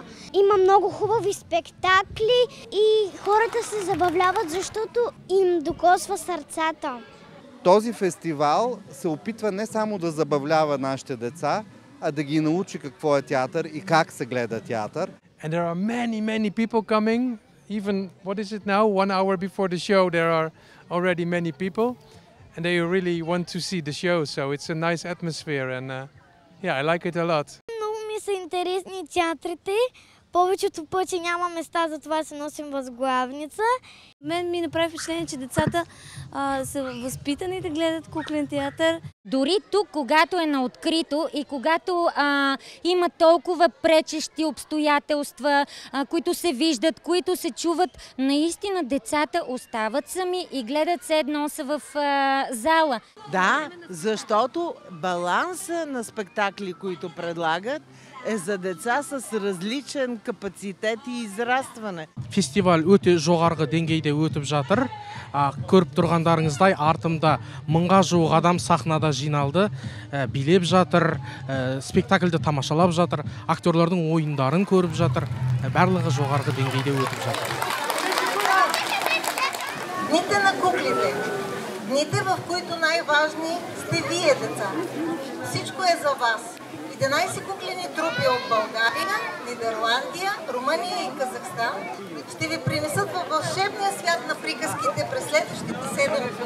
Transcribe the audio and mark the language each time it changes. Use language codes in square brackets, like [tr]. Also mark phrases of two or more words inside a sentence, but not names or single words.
[bg] Има много хубави спектакли и хората се забавляват, защото им докосва сърцата. Този фестивал се опитва не само да забавлява нашите деца, а да ги научи какво е театър и как се гледа театър. [en] And there are many people coming. Even, what is it now? 1 hour before the show, there are already many people. And they really want to see the show, so it's a nice atmosphere and yeah, I like it a lot. [bg] Много ми са интересни театрите. Повечето пъти няма места, затова се носим възглавница. Мен ми направи впечатление, че децата са възпитани да гледат куклен театър. Дори тук, когато е на открито и когато има толкова пречещи обстоятелства, които се виждат, които се чуват, наистина децата остават сами и гледат се едно са в зала. Да, защото баланса на спектакли, които предлагат, е за деца с различен капацитет и израстване. [kk] Фестиваль өте жоғарғы деңгейде өтіп жатыр. Көріп тұрғандарыңыздай артымда 1000-ға жуық адам сахнада жиналды, билеп жатыр, спектакльді тамашалап жатыр, актерлардың ойындарын көріп жатыр. Барлығы жоғарғы деңгейде өтіп жатыр. [bg] Дните на куклите, дните, в които най-важни сте вие, деца. Всичко е за вас. 11 куклени трупи от България, Нидерландия, Румъния и Казахстан ще ви принесат във вълшебния свят на приказките през следващите 7 дни.